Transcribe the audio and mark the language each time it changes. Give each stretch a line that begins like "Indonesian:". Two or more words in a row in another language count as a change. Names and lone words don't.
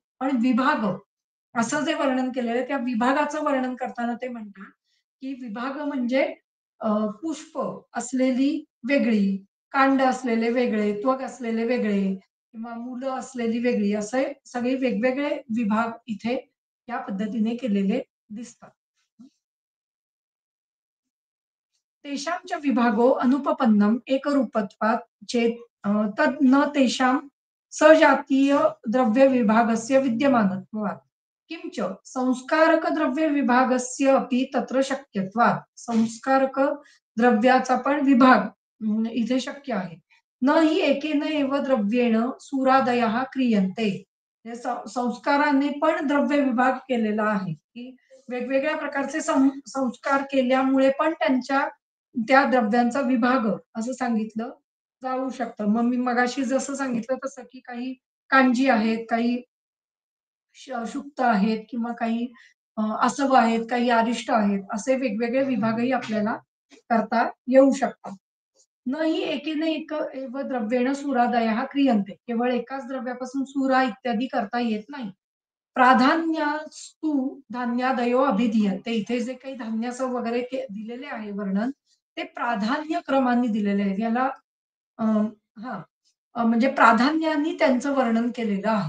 Marathi: पण विभाग असं जे वर्णन केलेलं आहे त्या विभागाचं वर्णन करताना ते म्हणतात, की विभाग म्हणजे पुष्प असलेली वेगळी, कांड असलेले वेगळे, त्वक असलेले वेगळे किंवा मुलं असलेली वेगळी असे सगळे वेगवेगळे विभाग इथे या पद्धतीने केलेले दिसतात.
Sanskrit: तेषां च विभागो अनुपपन्नम् एकरूपत्वात् चेत् तद् न तेषां सजातीयद्रव्यविभागस्य विद्यमानत्वात्। किंच संस्कारकद्रव्यविभागस्य अपि तत्र शक्यत्वात्।
Marathi: संस्कारक द्रव्याचा पण विभाग इथे शक्य आहे.
Sanskrit: न हि एकेन एव द्रव्येण सुरादयः क्रियन्ते.
Marathi: हे संस्काराने पण द्रव्य विभाग केलेला आहे, की वेगवेगळ्या प्रकारचे संस्कार केल्यामुळे पण त्यांच्या त्या द्रव्यांचा विभाग असं सांगितलं जाऊ शकतं. मग मी मगाशी जसं सांगितलं तसं, की काही कांजी आहेत, काही शुक्त आहेत किंवा काही आसव आहेत, काही अरिष्ट आहेत. असे वेगवेगळे विभागही आपल्याला करता येऊ शकतात.
Sanskrit: न हि एकेन एक एव द्रव्येण सुरादयः क्रियन्ते.
Marathi: केवळ एकाच द्रव्यापासून सुरा इत्यादी करता येत नाही.
Sanskrit: प्राधान्यास्तु धान्यादयो अभिधीयन्ते.
Marathi: इथे जे काही धान्याचं वगैरे दिलेले आहे वर्णन, ते प्राधान्य क्रमाने दिलेले आहे. याला अ, हां, म्हणजे प्राधान्याने त्यांचं वर्णन केलेलं आहे.